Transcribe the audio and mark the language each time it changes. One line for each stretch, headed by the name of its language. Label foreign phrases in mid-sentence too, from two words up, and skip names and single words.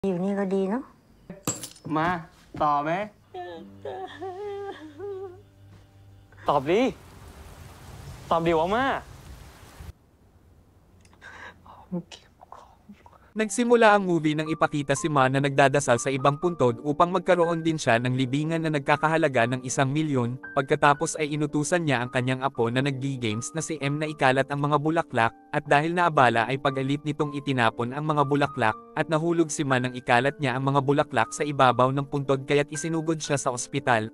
Thai: อยู่นี่ก็ดีเนาะ มาต่อไหมตอบดิว่ามา
Filipino: Nagsimula ang movie nang ipakita si Ma na nagdadasal sa ibang puntod upang magkaroon din siya ng libingan na nagkakahalaga ng 1,000,000, pagkatapos ay inutusan niya ang kanyang apo na nag-games na si M na ikalat ang mga bulaklak, at dahil naabala ay pag-alit nitong itinapon ang mga bulaklak, at nahulog si Ma nang ikalat niya ang mga bulaklak sa ibabaw ng puntod kaya't isinugod siya sa ospital.